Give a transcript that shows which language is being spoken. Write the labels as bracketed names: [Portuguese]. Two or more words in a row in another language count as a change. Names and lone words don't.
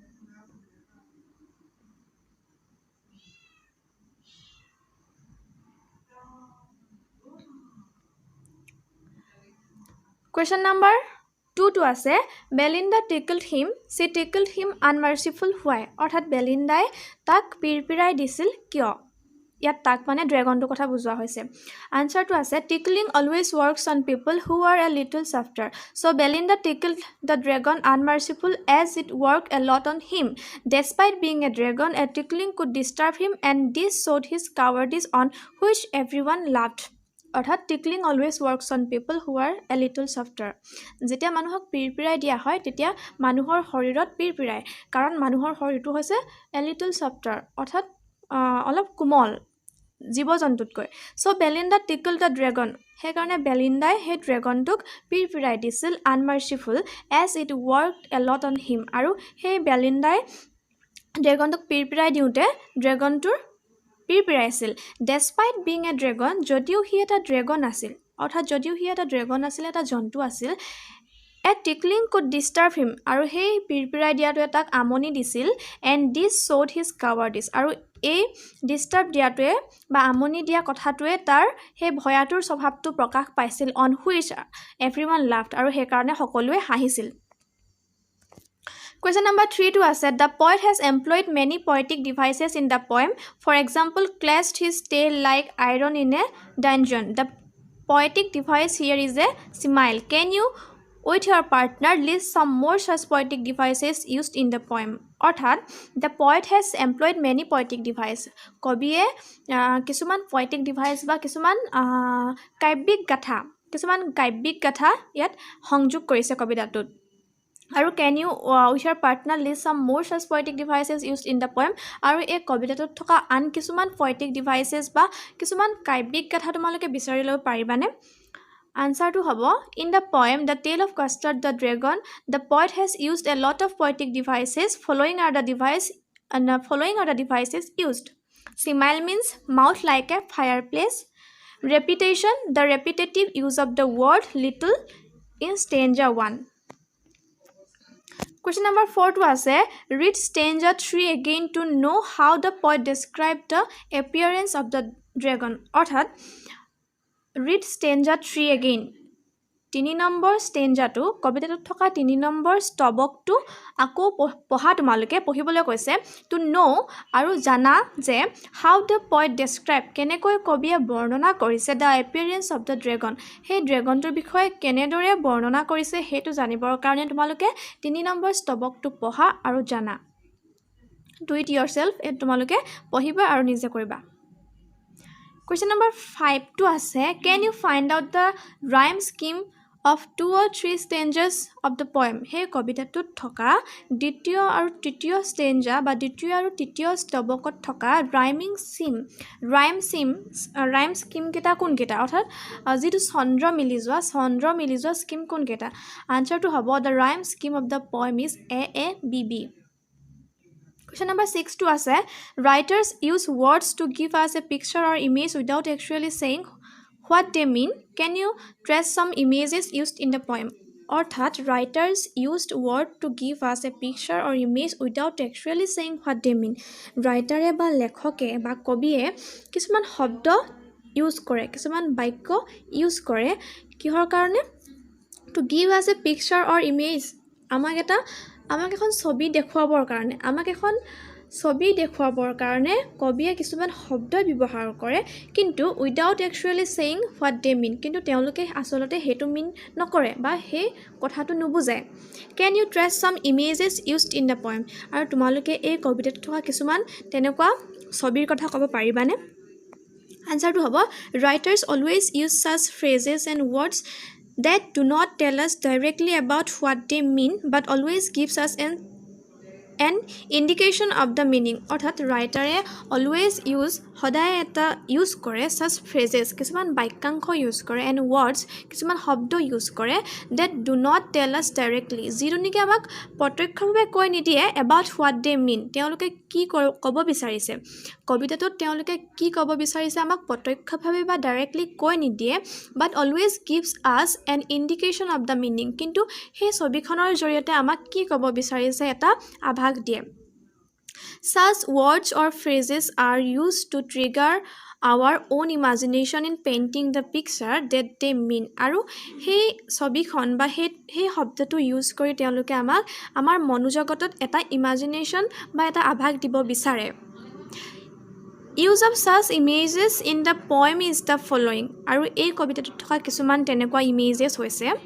[English] Question number 2 আছে Belinda tickled him unmerciful why [Assamese] অৰ্থাৎ বেলিণ্ডাই তাক পিৰপিৰাই দিছিল কিয় ইয়াত তাক মানে ড্ৰেগনটোৰ কথা বুজোৱা হৈছে আনচাৰটো আছে [English] tickling always works on people who are a little softer so Belinda tickled the dragon unmerciful as it work a lot on him despite being a dragon a tickling could disturb him and this showed his cowardice on which everyone laughed অৰ্থাৎ tickling always works on people who are a little softer [Assamese] যেতিয়া মানুহক পিৰপিৰাই দিয়া হয় তেতিয়া মানুহৰ শৰীৰত পিৰপিৰাই কাৰণ মানুহৰ শৰীৰটো হৈছে [English] a little softer [Assamese] অৰ্থাৎ অলপ কোমল জীৱ জন্তুতকৈ [English] so Belinda tickle the dragon [Assamese] সেইকাৰণে বেলিণ্ডাই সেই ড্ৰেগনটোক পিৰপিৰাই দিছিল [English] unmerciful as it work a lot on him [Assamese] আৰু সেই বেলিণ্ডাই ড্ৰেগনটোক পিৰপিৰাই দিওঁতে ড্ৰেগনটোৰ পিৰপিৰাইছিল [English] despite being a dragon [Assamese] যদিও সি এটা ড্ৰেগন আছিল অৰ্থাৎ যদিও সি এটা ড্ৰেগন আছিল এটা জন্তু আছিল [English] a tickling could disturb him [Assamese] আৰু সেই পিৰপিৰাই দিয়াটোৱে তাক আমনি দিছিল [English] and this showed his cowardice [Assamese] আৰু এই ডিষ্টাৰ্ব দিয়াটোৱে বা আমনি দিয়া কথাটোৱে তাৰ সেই ভয়াতুৰ স্বভাৱটো প্ৰকাশ পাইছিল [English] on which everyone laughed [Assamese] আৰু সেইকাৰণে সকলোৱে হাঁহিছিল [English] Question number 3 [Assamese] আছে [English] The poet has employed many poetic devices in the poem. For example, clashed his tail like iron in a dungeon. The poetic device here is a smile. Can you, with your partner, list some more such poetic devices used in the poem? অৰ্থাৎ the poet has employed many poetic devices. [Assamese] কবিয়ে কিছুমান [English] poetic device [Assamese] বা কিছুমান কাব্যিক গাথা ইয়াত সংযোগ কৰিছে কবিতাটোত আৰু [English] can you with your partner list some more such poetic devices used in the poem [Assamese] আৰু এই কবিতাটোত থকা আন কিছুমান [English] poetic devices [Assamese] বা কিছুমান কাব্যিক কথা তোমালোকে বিচাৰি ল'ব পাৰিবানে আনসাৰটো হ'ব [English] in the poem The Tale of Custard the Dragon the poet has used a lot of poetic devices following are the devices used simile means mouth like a fireplace repetition the repetitive use of the word little in stanza 1 Question number 4 to us read stanza 3 again to know how the poet described the appearance of the dragon [Assamese] অর্থাৎ [English] read stanza 3 again [Assamese] 3 নম্বৰ stanzaটো কবিতাটোত থকা 3 নম্বৰ স্তবকটো আকৌ পঢ়া তোমালোকে পঢ়িবলৈ কৈছে [English] to know [Assamese] আৰু জানা যে [English] how the poet describe [Assamese] কেনেকৈ কবিয়ে বৰ্ণনা কৰিছে [English] the appearance of the dragon সেই [Assamese] ড্ৰেগনটোৰ বিষয়ে কেনেদৰে বৰ্ণনা কৰিছে হেতু জানিবৰ কাৰণে তোমালোকে 3 নম্বৰ স্তবকটো পঢ়া আৰু জানা [English] do it yourself [Assamese] এ তোমালোকে পঢ়িবা আৰু নিজে কৰিবা [English] Question number 5 to us can you find out the rhyme scheme of 2 or 3 stanzas of the poem [Assamese] hey কবিতাটোত থকা দ্বিতীয় আৰু তৃতীয় stanza বা দ্বিতীয় আৰু তৃতীয় স্তবকত থকা [English] rhyme scheme [Assamese] কেটা কোন কেটা অৰ্থাৎ যেটো চন্দ্ৰ মিলি যোৱা scheme কোন কেটা আনসাৰটো হ'ব [English] the rhyme scheme of the poem is a b b Question number 6 to us writers use words to give us a picture or image without actually saying what they mean can you trace some images used in the poem অর্থাৎ writers used word to give us a picture or image without actually saying what they mean [Assamese] writer বা লেখকে বা কবিয়ে কিছুমান শব্দ ইউজ কৰে কিছুমান বাক্য ইউজ কৰে কিহৰ কাৰণে [English] to give us a picture or image [Assamese] আমাক এখন ছবি দেখুৱাবৰ কাৰণে কবিয়ে কিছুমান শব্দ ব্যৱহাৰ কৰে কিন্তু [English] without actually saying what they mean [Assamese] কিন্তু তেওঁলোকে আসলতে হেতু মিন নকৰে বা হে কথাটো নুবুজায় [English] can you trace some images used in the poem [Assamese] আৰু তোমালোকে এই কবিতাত থকা কিছুমান তেনেকুৱা ছবিৰ কথা ক'ব পাৰিবানে আনসাৰটো হ'ব [English] writers always use such phrases and words that do not tell us directly about what they mean but always gives us an indication of the meaning অর্থাৎ writer always use [Assamese] সদায় এটা ইউজ কৰে [English] such phrases [Assamese] কিছুমান বাক্যাংশ ইউজ কৰে [English] and words [Assamese] কিছুমান শব্দ ইউজ কৰে [English] that do not tell us directly [Assamese] যিটো নেকি আমাক প্ৰত্যক্ষভাৱে কৈ নিদিয়ে [English] about what they mean [Assamese] তেওঁলোকে কি ক'ব বিচাৰিছে কবিতাটোত তেওঁলোকে কি ক'ব বিচাৰিছে আমাক প্ৰত্যক্ষভাৱে বা ডাইৰেক্টলি কৈ নিদিয়ে [English] but always gives us an indication of the meaning [Assamese] কিন্তু সেই ছবিখনৰ জৰিয়তে আমাক কি ক'ব বিচাৰিছে এটা আভাস দিয়ে [English] Such words or phrases are used to trigger our own imagination in painting the picture that they mean [Assamese] আৰু সেই ছবিখন বা সেই শব্দটো ইউজ কৰি তেওঁলোকে আমাক আমাৰ মনোজগতত এটা ইমাজিনেশন বা এটা আভাস দিব বিচাৰে [English] Use of such images in the poem is the following [Assamese] আৰু এই কবিতাটোত থকা কিছুমান তেনেকুৱা ইমেজেস হৈছে